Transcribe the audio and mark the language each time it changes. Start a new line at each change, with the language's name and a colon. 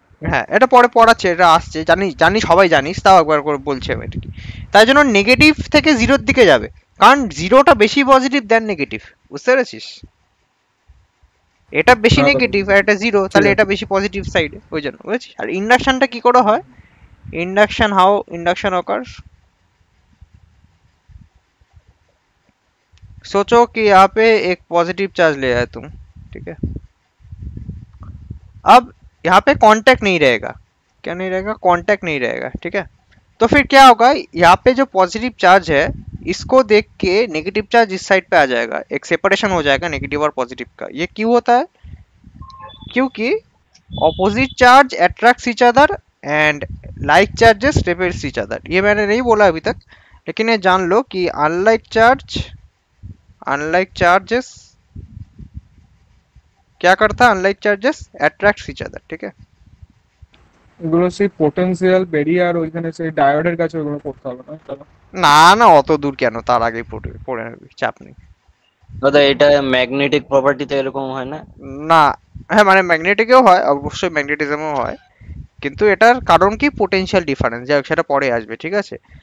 Bangla: হ্যাঁ, এটা পরে পড়াচ্ছে, এটা আসছে, জানি জানি সবাই জানিস, তাও একবার করে বলছি আমি এটা কি। তাই জন্য নেগেটিভ থেকে জিরোর দিকে যাবে, কারণ জিরোটা বেশি পজিটিভ দেন নেগেটিভ, বুঝতে পেরেছিস? এটা বেশি হ্যাঁ দাদা, নেগেটিভ আর এটা জিরো, ঠিক তাহলে আছে। এটা বেশি পজিটিভ সাইডে, ওই জন্য বুঝেছিস? আর ইন্ডাকশনটা কি করে হয়?
English: Induction how induction occurs?
Hindi: सोचो कि यहाँ पे एक पॉजिटिव चार्ज ले आए तुम, ठीक है? अब यहाँ पे कांटेक्ट नहीं रहेगा, क्या नहीं रहेगा? कांटेक्ट नहीं रहेगा, ठीक है? तो फिर क्या होगा, यहाँ पे जो पॉजिटिव चार्ज है इसको देख के नेगेटिव चार्ज इस साइड पे आ जाएगा, एक सेपरेशन हो जाएगा नेगेटिव और पॉजिटिव का। ये क्यों होता है? क्योंकि opposite charge attracts each other and like charges repels each other. ये मैंने नहीं बोला अभी तक, लेकिन ये जान लो कि अनलाइक चार्जेस क्या करता है, unlike charges attracts each other, ठीक है?
Bangla: এগুলো সেই পোটেনশিয়াল বেরিয়ে আর ওইখানে সেই ডায়োডের কাছে ওগুলো করতে হবে না দাদা? না না, অত দূর কেন, তার আগেই পড়ে পড়ে নেবি, চাপ নেই। দাদা এটা ম্যাগনেটিক প্রপার্টিতে এরকম হয় না? না, হ্যাঁ মানে ম্যাগনেটিকেও হয়, অবশ্যই ম্যাগনেটিজমও হয়, কিন্তু এটার কারণ কি, পোটেনশিয়াল ডিফারেন্স, যাই হোক সেটা পরে আসবে, ঠিক আছে?